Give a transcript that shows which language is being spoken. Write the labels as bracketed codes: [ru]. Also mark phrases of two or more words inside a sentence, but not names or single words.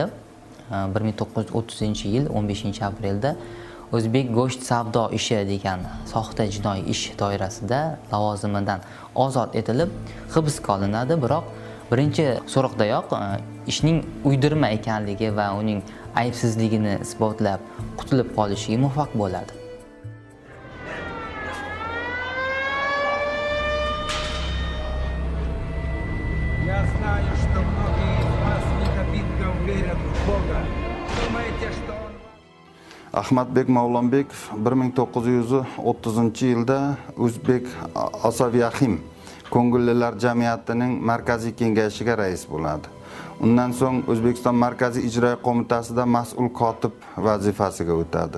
[uz] 1930-yil 15-aprelda O'zbek go'sht savdo ishi degan soxta jinoiy ish doirasida lavozimidan ozod etilib hibsga olinadi, biroq birinchi so'roqdayoq ishning uydirma ekanligi va uning aybsizligini isbotlab qutulib qolishiga muvaffaq bo'ladi. [ru] Я знаю, что многие из вас недобитков верят в Бога. Думаете, что Он... [uz] Ahmadbek Mavlonbekov 1930-yilda O'zbek Asaviyaxim ko'ngillilar jamiyatining markaziy kengashiga rais bo'ladi. Undan so'ng O'zbekiston Markaziy ijroiya qo'mitasida mas'ul kotib vazifasiga o'tadi.